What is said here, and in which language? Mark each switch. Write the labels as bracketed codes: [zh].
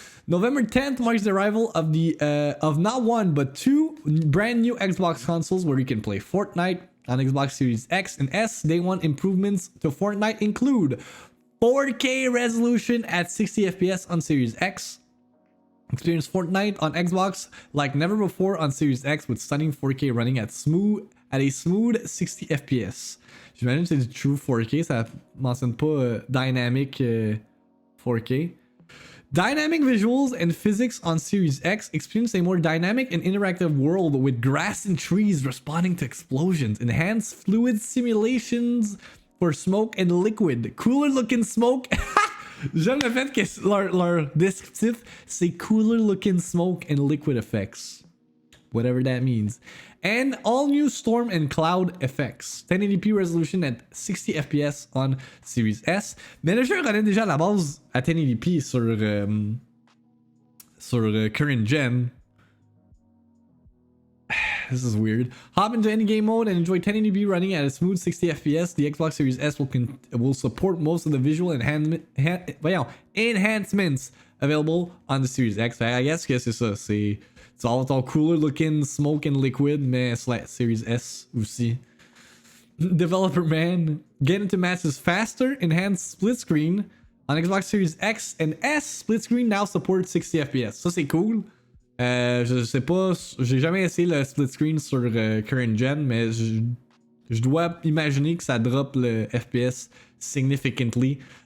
[en] November 10th marks the arrival of of not one but two brand new Xbox consoles where you can play Fortnite on Xbox Series X and S. Day one improvements to Fortnite include 4K resolution at 60 FPS on Series X. Experience Fortnite on Xbox like never before on Series X with stunning 4K running at a smooth 60 FPS. [fr] J'imagine que c'est du true 4K, ça mentionne pas dynamic 4K. [en] Dynamic visuals and physics on Series X. Experience a more dynamic and interactive world with grass and trees responding to explosions. Enhanced fluid simulations for smoke and liquid. Cooler looking smoke. [fr] J'aime le fait que leur descriptif, c'est [en] cooler looking smoke and liquid effects. Whatever that means. And all new storm and cloud effects. 1080p resolution at 60 FPS on Series S. [fr] Mais le jeu runait déjà à la base à 1080p sur current gen. [en] This is weird. Hop into any game mode and enjoy 1080p running at a smooth 60 FPS. The Xbox Series S will support most of the visual enhancements available on the Series X. I guess [fr] que c'est ça. C'est [en] all cooler looking smoke and liquid, [fr] mais c'est like Series S aussi. [en] Developer man. Get into matches faster. Enhanced split screen. On Xbox Series X and S, split screen now supports 60 FPS. [fr] Ça c'est cool. Je sais pas, j'ai jamais essayé le split screen sur current gen, mais je dois imaginer que ça drop le FPS significantly.